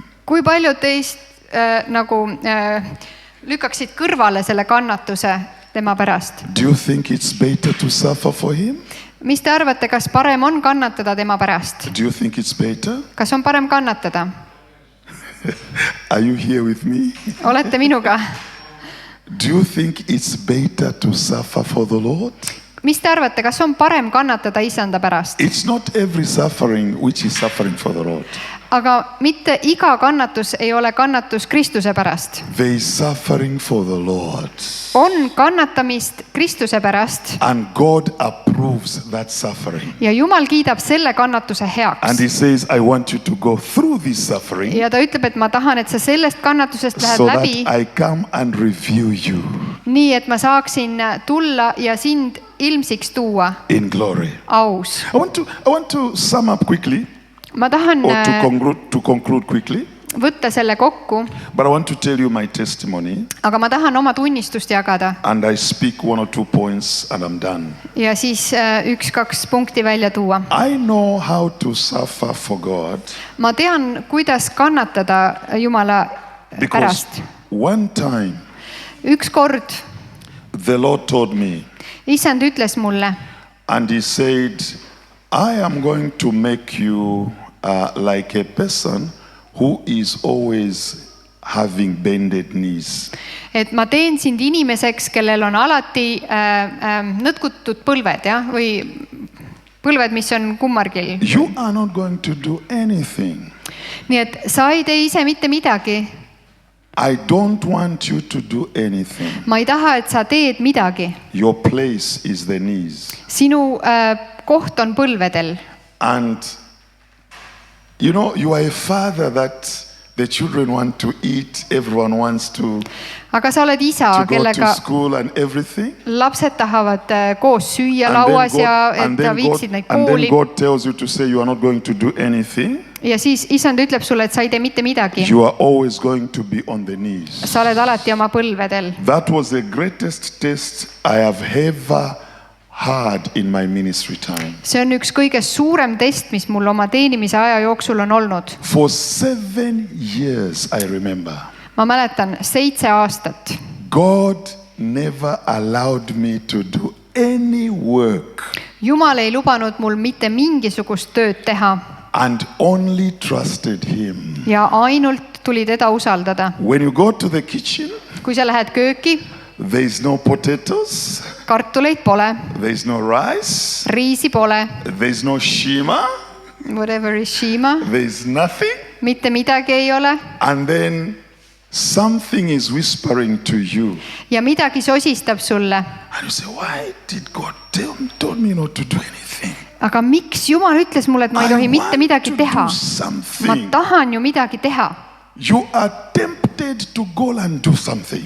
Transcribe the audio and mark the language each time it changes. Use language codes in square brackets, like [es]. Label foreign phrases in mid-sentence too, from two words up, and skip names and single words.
[et] Kui paljud teist lükkaksid kõrvale selle kannatuse tema pärast? [en] Do you think it's better to suffer for Him? [et] Mis te arvate, kas parem on kannatada tema pärast? [en] Do you think it's better? [et] Kas on parem kannatada? [en] Are you here with me? [et] Olete minuga? [en] Do you think it's better to suffer for the Lord? [et] Mis te arvate, kas on parem kannatada Isanda pärast? [en] It's not every suffering which is suffering for the Lord. [et] Aga mitte iga kannatus ei ole kannatus Kristuse pärast. [en] There is suffering for the Lord. [et] On kannatamist Kristuse pärast. [en] And God approves that suffering. [et] Ja Jumal kiidab selle kannatuse heaks. [en] And He says, I want you to go through this suffering [et] Ja ta ütleb, et ma tahan, et sa sellest kannatusest lähed [en] so [et] läbi. [en] that I come and review you. [et] nii et ma saaksin tulla ja sind ilmsiks tuua [en] in glory. [et] aus. [en] I want to sum up quickly [et] Ma tahan [en] or to conclude quickly. [et] võtta selle kokku, [en] But I want to tell you my testimony, [et] aga ma tahan oma tunnistust jagada [en] and I speak 1 or 2 points and I'm done. [et] ja siis 1-2 punkti välja tuua. [en] I know how to suffer for God [et] Ma tean, kuidas kannatada Jumala [en] because [et] pärast. [en] one time [et] Üks kord [en] the Lord told me, [et] Issand ütles mulle [en] and he said, I am going to make you like a person who is always having bended knees. [et] et ma teen sind inimeseks, kellel on alati nõtkutud põlved, jah, või põlved, mis on kummargil. [en] You are not going to do anything. [et] Nii et sa ei tee ise mitte midagi. [en] I don't want you to do anything. [et] Ma ei taha, et sa teed midagi. [en] Your place is the knees. [et] Sinu koht on põlvedel. [en] And you know, you are a father that the children want to eat, everyone wants to [et] Aga sa oled isa, [en] go to [et] kellega [en] school and everything. [et] lapsed tahavad koos süüa lauas ja et ta viiksid neid [en] and then [et] kooli. [en] God tells you to say you are not going to do anything. [et] Ja siis Issand ütleb sulle, et sa ei tee mitte midagi. [en] You are always going to be on the knees. [et] Sa oled alati oma põlvedel. [en] That was the greatest test I have ever had in my ministry time. [et] See on üks kõige suurem test, mis mul oma teenimise aja jooksul on olnud. [en] For 7 years, I remember, [et] Ma mäletan 7 aastat. [en] God never allowed me to do any work [et] Jumal ei lubanud mul mitte mingisugust tööd teha [en] and only trusted him. [et] ja ainult tuli teda usaldada. [en] When you go to the kitchen, [et] Kui sa lähed kööki, [en] there is no potatoes, [et] kartuleid pole, [en] there is no rice, [et] riisi pole, [en] there is no shima, whatever is shima, there is nothing. [et] mitte midagi ei ole [en] And then something is whispering to you. [et] ja midagi sosistab sulle. [en] And you say, why did God told me not to do anything? [et] Aga miks Jumal ütles mulle, et ma ei tohi mitte midagi teha? Ma [en] something. [et] tahan ju midagi teha. [en] You are tempted to go and do something.